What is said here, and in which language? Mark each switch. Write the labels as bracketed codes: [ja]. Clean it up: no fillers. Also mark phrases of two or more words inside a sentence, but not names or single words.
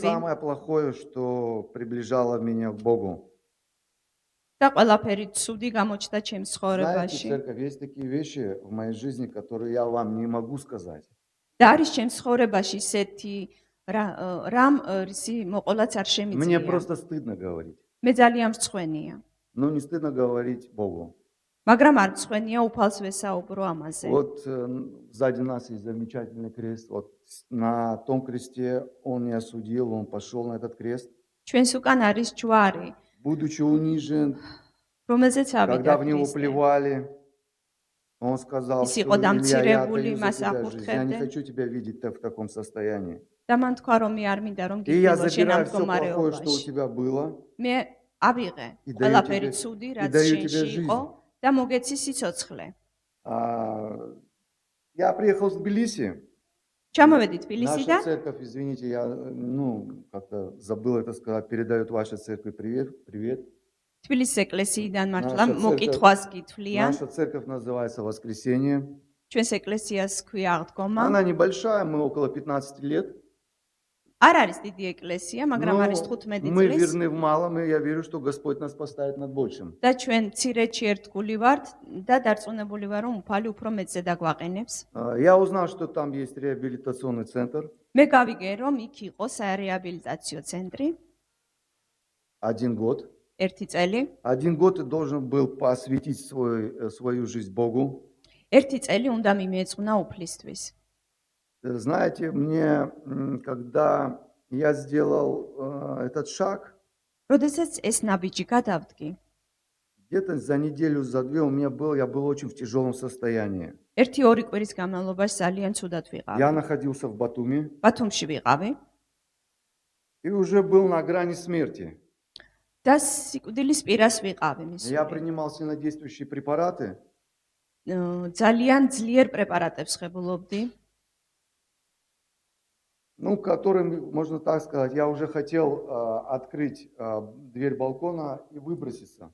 [ru] самое плохое, что приближало меня к Богу. [ka] და ყველაფერი ცუდი გამოჩნდა ჩემს [ru] Знаете, [ka] ცხოვრებაში. [ru] церковь, есть такие вещи в моей жизни, которые я вам не могу сказать. [ka] და არის ჩემს ცხოვრებაში ისეთი რამ ისი მოყოლაც არ [ru] Мне [ka] შემიძლია. [ru] просто стыдно говорить. [ka] მე ძალიან მწხვენია. [ru] Но не стыдно говорить Богу. [ka] მაგრამ არ მწხვენია უფალს ვესაუბრო ამაზე. [ru] Вот сзади нас есть замечательный крест. Вот на том кресте он не осудил, он пошел на этот крест. [ka] ჩვენს უკან არის ჯვარი. [ru] Будучи унижен, [ka] რომელზეც [ru] Когда [ka] ავიდა [ru] в него [ka] ქრისტე. [ru] плевали, он сказал, [ka] ის იყო [ru] что Илья, я [ka] დამცირებული, [ru] отдаю за [ka] მას [ru] тебя жизнь. Я не [ka] აკურთხებდნენ [ru] хочу тебя видеть в таком состоянии. [ka] და მან თქვა რომ მე არ მინდა რომ [ru] И я [ka] გიხილო შენ ამ [ru] забираю все плохое, что у [ka] მდგომარეობაში. [ru] тебя было, [ka] მე ავიღე [ru] и даю [ka] ყველაფერი [ru] тебе, [ka] ცუდი, [ru] и [ka] რაც [ru] даю [ka] შენში [ru] тебе [ka] იყო [ru] жизнь. [ka] და მოგეცი სიცოცხლე. [ru] А, Я приехал в Тбилиси. [ka] ჩამოვედი [ru] Наша [ka] თბილისიდან, [ru] церковь, извините, я, как-то забыл это сказать, передает вашей церкви привет, привет. [ka] თბილისის ეკლესიიდან მართლა [ru] Наша церковь, [ka] მოკითხვას გითვლიან. [ru] наша церковь называется «Воскресение». [ka] ჩვენს ეკლესიას ქვია აღდგომა. [ru] Она небольшая, мы около 15 лет. [ka] არ არის დიდი ეკლესია, მაგრამ [ru] Но [ka] არის 15 [ru] мы [ka] წლის [ru] верны в малом, и я верю, что Господь нас поставит над большим. [ka] და ჩვენ ცირეთში ერთგული ვართ და დარწმუნებული ვარ, რომ უფალი უფრო მეცე დაგვაყენებს. [ru] Я узнал, что там есть реабилитационный центр. [ka] მე გავიგე, რომ იქ იყო სარეაბილიტაციო ცენტრი, [ru] 1 год. [ka] 1 წელი. [ru] 1 год ты должен был посвятить свою жизнь Богу. [ka] 1 წელი უნდა მიმეწუნა უფლისთვის. [ru] Знаете, мне, когда я сделал этот шаг, [ka] როდესაც ეს ნაბიჯი გადავდგი, [ru] где-то за неделю, за 2 я был очень в тяжелом состоянии. [ka] 1-2 კვირის განმავლობაში ძალიან ცუდად ვიყავი. [ru] Я находился в Батуми [ka] ბათუმში ვიყავი [ru] и уже был на грани смерти. [ka] და სიკვდილის პირას ვიყავი [ru] Я [ka] მისული. [ru] принимал сильнодействующие препараты, [ka] ძალიან ძლიერ პრეპარატებს ხებულობდი. [ru] которым, можно так сказать, я уже хотел открыть дверь балкона и выброситься.